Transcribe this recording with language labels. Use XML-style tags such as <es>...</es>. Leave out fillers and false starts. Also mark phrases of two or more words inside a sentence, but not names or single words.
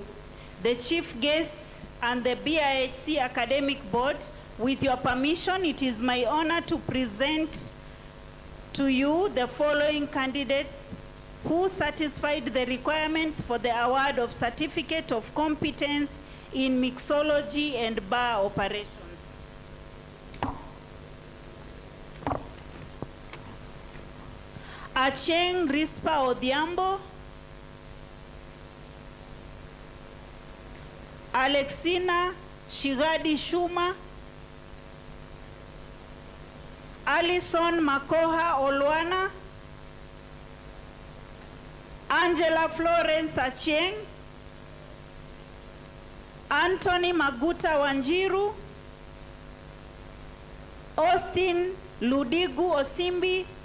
<en>The chief guests and the BIHC Academic Board, with your permission, it is my honor to present to you the following candidates who satisfied the requirements for the award of Certificate of Competence in Mixology and Bar Operations. Acheng Rispa Odhiambo, Alexina Shigadi Shuma, Alison Makoha Olwana, Angela Florence Achieng, Anthony Maguta Wanjiru, Austin Ludigu Osimbi,</en>